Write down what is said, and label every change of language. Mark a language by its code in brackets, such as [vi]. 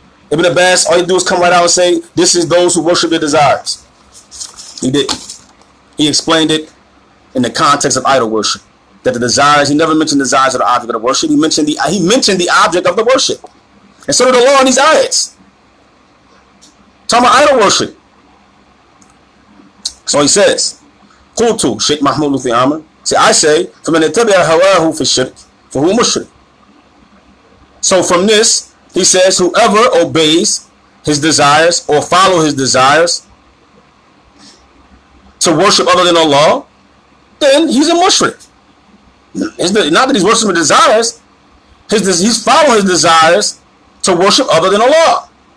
[en] Ibn Abbas, all you do is come right out and say, this is those who worship their desires. He didn't. He explained it in the context of idol worship. That the desires, he never mentioned the desires of the object of the worship. He mentioned the object of the worship. And so did the law in these ayats. Talking about idol worship. So he says, Qultu, Sheikh Mahmoud Lutfi Amr. I say, [ar] فَمَنْ يَتَّبِعَ هَوَاهُ فِي الشِّرْكِ فَهُوَ مُشْرِكٌ. [en] So from this, he says, whoever obeys his desires or follow his desires to worship other than Allah, then he's a mushrik. Not that he's worshiping desires. He's following his desires to worship other than Allah.